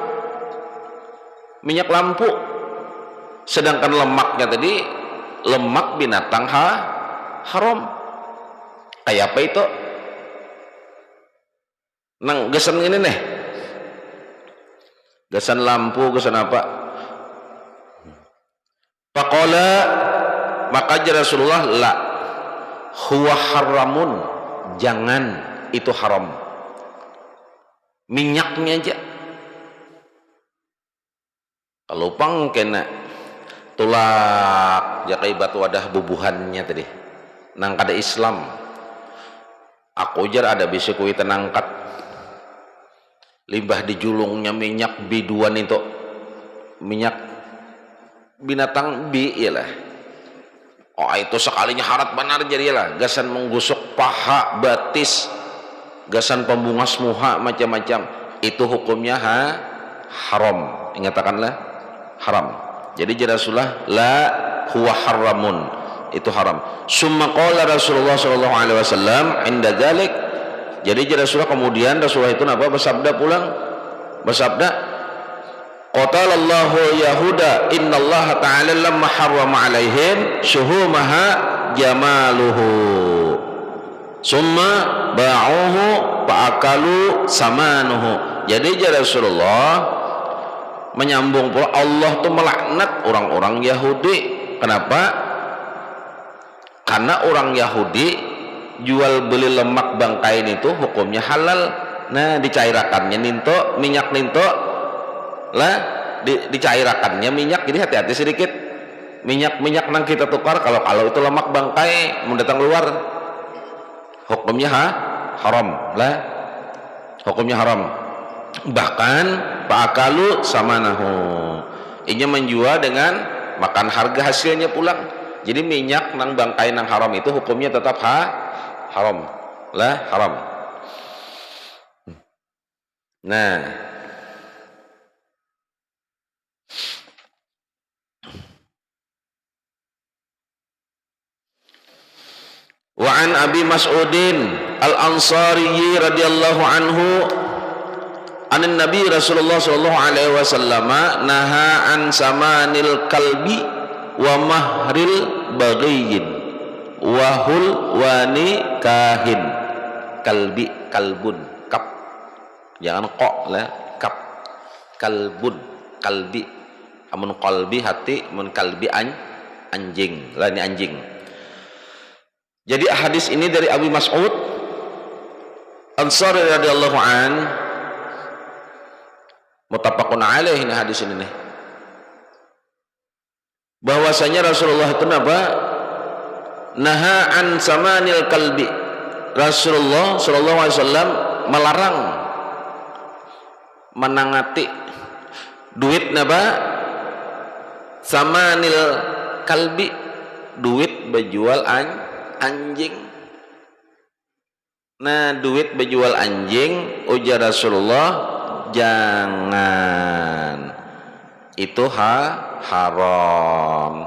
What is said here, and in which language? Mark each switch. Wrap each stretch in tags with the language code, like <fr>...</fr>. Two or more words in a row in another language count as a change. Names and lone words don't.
<bjn>Sedangkan lemaknya tadi lemak binatang haram. Kayak apa itu? Nang gasan ini nih. Gasan lampu, gasan apa?</bjn> <ar>فقال، maka رسول الله لا هو حرام,</ar> <bjn>jangan, itu haram. Minyaknya aja. Kalau pang kena tulak jakai batu wadah bubuhannya tadi. Nang kada Islam. Aku jar ada bisikui tenangkat. Limbah dijulungnya minyak biduan itu. Minyak binatang ialah. Oh itu sekalinya harat benar jadi lah. Gasan menggusuk paha, batis, gasan pembungas muha macam-macam. Itu hukumnya haram. Ingatakanlah haram. Jadi Rasulullah</bjn> <ar>لا هو حرام,</ar> <bjn>itu haram.</bjn> <ar>ثم قال رسول الله صلى الله عليه وسلم عند ذلك.</ar> <bjn>Jadi Rasulullah kemudian Rasulullah itu apa bersabda</bjn> <ar>قاتل الله يهود إن الله تعالى لما حرم عليهم شحومها جملوه ثم باعوه فأكلوا ثمنه.</ar> <bjn>Jadi Rasulullah menyambung pula Allah tuh melaknat orang-orang Yahudi. Kenapa? Karena orang Yahudi jual beli lemak bangkai itu hukumnya halal. Nah dicairakannya ninto minyak ninto lah, dicairakannya minyak. Jadi hati-hati sedikit minyak nang kita tukar kalau itu lemak bangkai mau datang luar hukumnya haram lah, hukumnya haram. Bahkan</bjn> <ar>فأكلوا ثمنه,</ar> <bjn>ini menjual dengan makan harga hasilnya pulang. Jadi minyak nang bangkai nang haram itu hukumnya tetap haram lah, haram. Nah,</bjn> <ar>وعن أبي مسعود الأنصاري رضي الله عنه أن النبي رسول الله صلى الله عليه وسلم نهى عن ثمن الكلب ومهر البغي وحلوان الكاهن. Kalbi, kalbun, kap,</ar> <bjn>jangan kok lah, kap, kalbun, kalbi, amun kalbi hati, amun kalbi anjing lah, ini anjing. Jadi hadis ini dari Abu Mas'ud Ansari</bjn> <ar>رضي الله عن, متفق عليه,</ar> <bjn>ini hadis ini nih, bahwasanya Rasulullah itu apa?</bjn> <ar>نهى عن ثمن الكلب.</ar> <bjn>Rasulullah</bjn> <ar>صلى الله عليه وسلم</ar> <bjn>melarang menangati duit napa?</bjn> <ar>ثمن الكلب,</ar> <bjn>duit berjual anjing. Nah duit bejual anjing, ujar Rasulullah, jangan, itu haram.</bjn>